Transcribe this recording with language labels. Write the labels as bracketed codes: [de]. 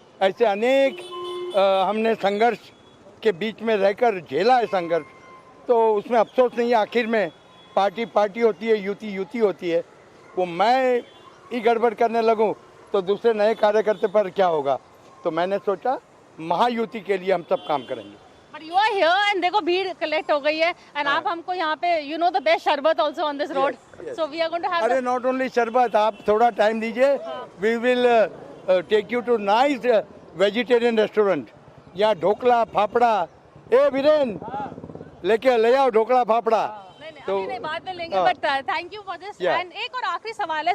[hi] ऐसे अनेक हमने संघर्ष के बीच में रहकर झेला है संघर्ष. तो उसमें अफसोस नहीं है. आखिर में पार्टी पार्टी होती है, युति युति होती है. वो मैं ही गड़बड़ करने लगूं तो दूसरे नए कार्यकर्ता पर क्या होगा. तो मैंने सोचा महायुति के लिए हम सब काम करेंगे. [en] But you are here and [hi] देखो भीड़ कलेक्ट हो गई है [en] and [hi] आप हमको यहाँ पे [en] you know the best sharbat also on this road. So we are going to have. अरे not only sharbat, [hi] आप थोड़ा टाइम दीजिए. [en] We will take you to nice vegetarian restaurant. [hi] यहाँ ढोकला फाफड़ा. ए वीरेन लेके ले आओ ढोकला फाफड़ा. तो नहीं बाद में लेंगे. [en] But thank you for this. And [hi] एक और आखिरी सवाल है.